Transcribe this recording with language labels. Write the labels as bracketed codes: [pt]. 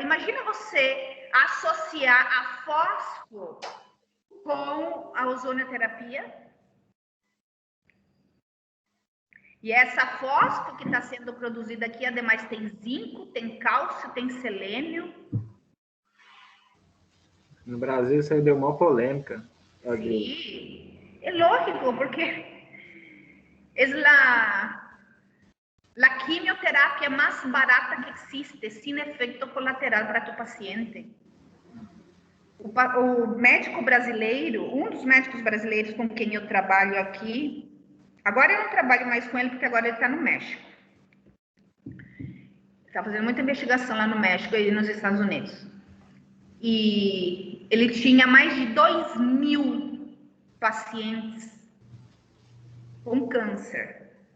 [pt] Imagina você associar a fósforo com a ozonioterapia. E essa fósforo que está sendo produzida aqui, ademais, tem zinco, tem cálcio, tem selênio. No Brasil isso aí deu uma polêmica. [es] Sí, es lógico, porque es la quimioterapia más barata que existe, sin efecto colateral para tu paciente. [pt] O médico brasileiro, um dos médicos brasileiros com quem eu trabalho aqui, agora eu não trabalho mais com ele, porque agora ele está no México. Está fazendo muita investigação lá no México e nos Estados Unidos. E ele tinha mais de 2.000 pacientes com câncer.